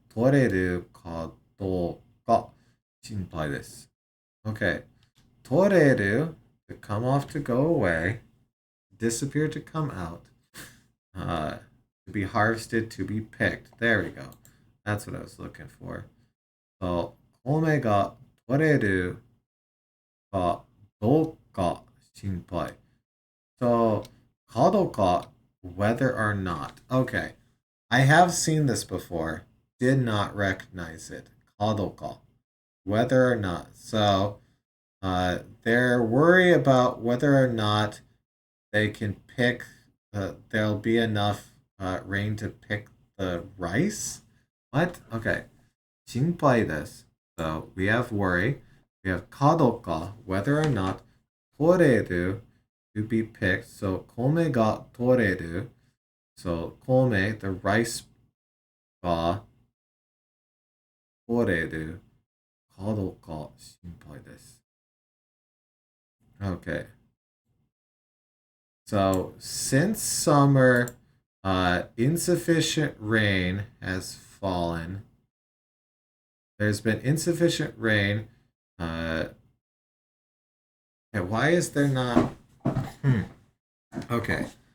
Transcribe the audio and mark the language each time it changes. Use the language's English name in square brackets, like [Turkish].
[Japanese] 取れるかどうか心配です。 [English] Okay. [Japanese] 取れる [English] to come off to go away, disappear to come out, to be harvested, to be picked. There we go. That's what I was looking for. So, [Japanese] 米が取れるかどうか心配. [English] So, [Japanese] かどうか [English] whether or not. Okay. I have seen this before. Did not recognize it. [Japanese] かどうか [English] whether or not. So, they're worried about whether or not they can pick, there'll be enough rain to pick the rice. What? Okay. [Japanese] 心配です. [English] So we have worry. We have [Japanese] かどうか [English] whether or not [Japanese] 取れる [English] to be picked. So [Japanese] 米が取れる. [English] So [Japanese] 米, [English] the rice [Japanese] が取れるかどうか心配です. [English] Okay. So since summer, insufficient rain has fallen. There's been insufficient rain. Why is there not? Okay.